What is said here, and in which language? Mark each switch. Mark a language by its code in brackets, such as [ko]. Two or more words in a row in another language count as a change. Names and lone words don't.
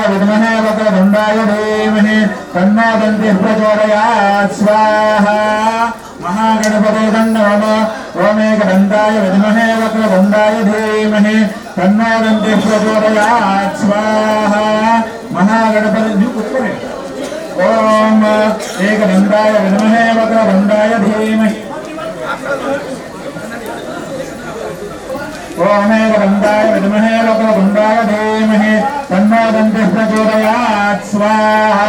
[sa] ವಿದ್ಮಹೇ ವಕ್ರತುಂಡಾಯ ಧೀಮಹಿ ತನ್ನೋ ದಂತಿಃ ಪ್ರಚೋದಯಾತ್ ಸ್ವಾಹಾ. ಮಹಾಗಣಪತೇ ನಮಃ. ಓಂ ಏಕದಂತಾಯ ವಿದ್ಮಹೇ ವಕ್ರತುಂಡಾಯ ಧೀಮಹಿ ತನ್ನೋ ದಂತಿಃ ಪ್ರಚೋದಯಾತ್ ಸ್ವಾಹಾ. [kn] ಮಹಾಗಣಪತಿ ನೀವು ಕೂತ್ಕೊಳ್ಳಿ. [sa] ಓಂ ಏಕದಂತಾಯ ವಿದ್ಮಹೇ ವಕ್ರತುಂಡಾಯ ಧೀಮಹಿ ಓಂ ಏಕದಂತಾಯ ವಿದ್ಮಹೇ ವಕ್ರತುಂಡಾಯ ಧೀಮಹಿ ತನ್ನೋ ದಂತಿಃ ಪ್ರಚೋದಯಾತ್ ಸ್ವಾಹಾ.